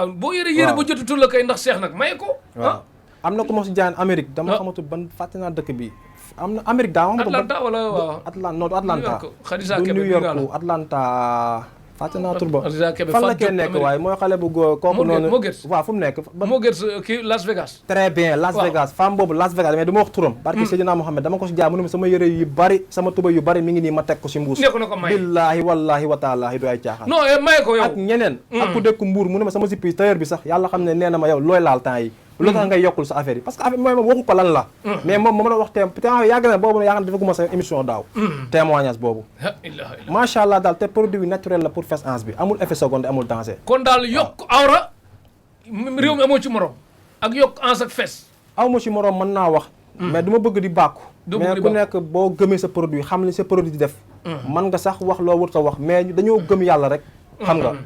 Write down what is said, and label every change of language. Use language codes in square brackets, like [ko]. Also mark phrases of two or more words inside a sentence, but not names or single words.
[wo] boo yére ba jotatul la kay ndax Cheikh nag maye ko am na ku ma si jaayan Amérique dama xamatu ban fàtte naa dëkk bi am na Amérique daa xam Atlanta wala waaw Atlanta Khadija du Kebe New York Atlanta fàtte naa tur ba fan la kee nekk waaye mooy xale bu góor kooku noonu waaw fu mu nekk moo gën kii Las Vegas [fr] très bien [wo] Las Vegas femme boobu Las Vegas mais dama wax turam barke Seydina Mohamed dama ko si jaay mu ne ma sama yëre yu bari sama tuba yu bari mi ngi nii ma teg ko si mbuus [ar] بالله والله وتالله [wo] du ay caaxaan non maye ko yow ak ñeneen ak ku dëkk Mbuur mu ne ma sama zippi tailleur bi sax yàlla xam ne nee na ma yow looy laal temps yi lu tax ngay yokkul sa affaire yi [fr] parce que [wo] affaire mooy moom waxu ko lan la mais moom moom la wax yàgg na boobu yaakaar na defaguma sa émission daaw témoignage boobu [ar] ما شاء الله [wo] daal te [fr] produit naturel [wo] la [fr] pour fesse [wo] ans bi amul [fr] effet secondaire [wo] amul danger kon daal yokk awra réew mi amoo ci morom ak yokk ans ak fesse aw ma ci morom mën naa wax mais du ma bëgg di bàkku mais ku nekk boo gëmee sa produit xam li sa produit di def mën nga sax wax loo wër sa wax mais dañoo gëm yàlla rek xam nga